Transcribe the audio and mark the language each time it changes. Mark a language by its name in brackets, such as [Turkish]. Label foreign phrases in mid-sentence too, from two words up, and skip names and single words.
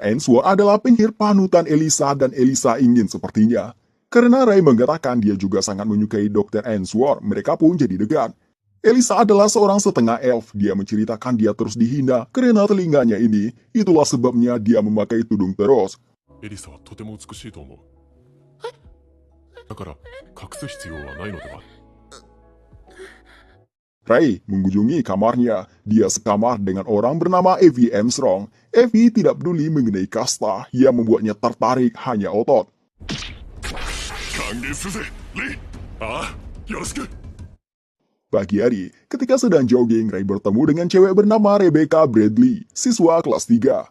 [Indonesian] Ainsworth adalah penyihir panutan Eliza dan Eliza ingin sepertinya. Karena Ray mengatakan dia juga sangat menyukai Dr. Ainsworth, mereka pun jadi dekat. Eliza adalah seorang setengah elf. Dia menceritakan dia terus dihina karena telinganya ini. Itulah sebabnya dia memakai tudung terus. [Japanese] エリザはとても美しいと思う. だから, 隠す必要はないのでは? [Indonesian] Ray mengunjungi kamarnya. Dia sekamar dengan orang bernama Evie Armstrong. Evie tidak peduli mengenai kasta yang membuatnya tertarik hanya otot. Pagi hari, ketika sedang jogging, Ray bertemu dengan cewek bernama Rebecca Bradley, siswa kelas 3.